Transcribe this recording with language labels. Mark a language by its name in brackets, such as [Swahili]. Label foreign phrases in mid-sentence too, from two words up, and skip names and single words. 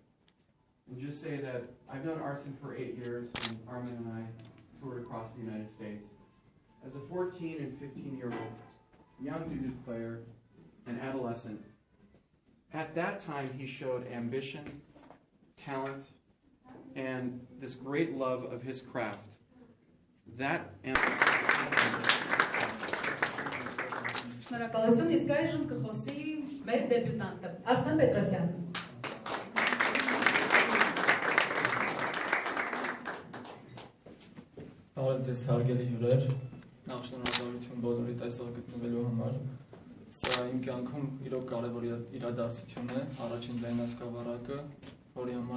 [English] And just say that I've known Arsen for 8 years, and Armin and I toured across the United States. As a 14 and 15-year-old young duduk player and adolescent, at that time he showed ambition, talent, and this great love of his craft. [Armenian] Շնորհակալություն, իսկ այժմ կխոսի մեր դեբյուտանտը, Արսեն Պետրոսյան. Բարև ձեզ հարգելի հյուրեր, նախ շնորհակալություն բոլորիդ այստեղ գտնվելու համար։ Սա իմ կյանքում իրոք կարևոր իրադարձություն է, առաջին ձայնասկավառակը, որի համար